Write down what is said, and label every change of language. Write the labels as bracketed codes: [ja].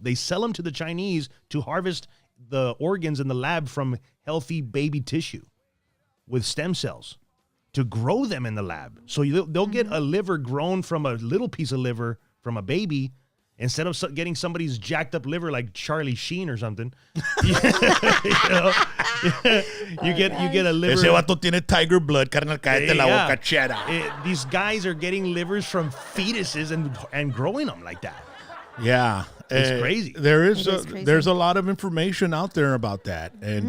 [en] They sell them to the Chinese to harvest the organs in the lab from healthy baby tissue with stem cells to grow them in the lab. So they'll get a liver grown from a little piece of liver from a baby instead of getting somebody's jacked up liver like Charlie Sheen or something. You get a liver. [es] ese vato tiene [en] tiger blood, [es] carnal, cállate la [en] Yeah. [es] boca, chera. [en] These guys are getting livers from fetuses and growing them like that. Yeah, It's crazy. There is, It is crazy. there's a lot of information out there about that, and